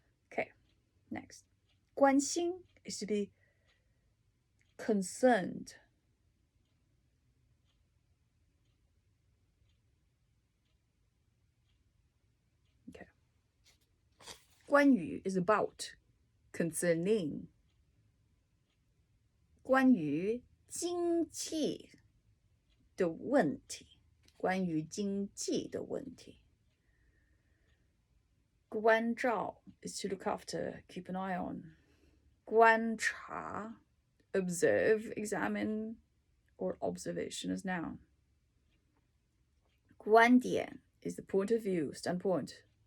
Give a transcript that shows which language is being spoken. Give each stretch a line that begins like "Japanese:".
English: Okay, next. 关心 is to be concerned. Okay. 关于 is about, concerning.
Chinese: 关于经济的问题，关于经济的问题。
English: 关照 is to look after, keep an eye on. 观察 observe, examine, or observation as noun. 观点 is the point of view, standpoint.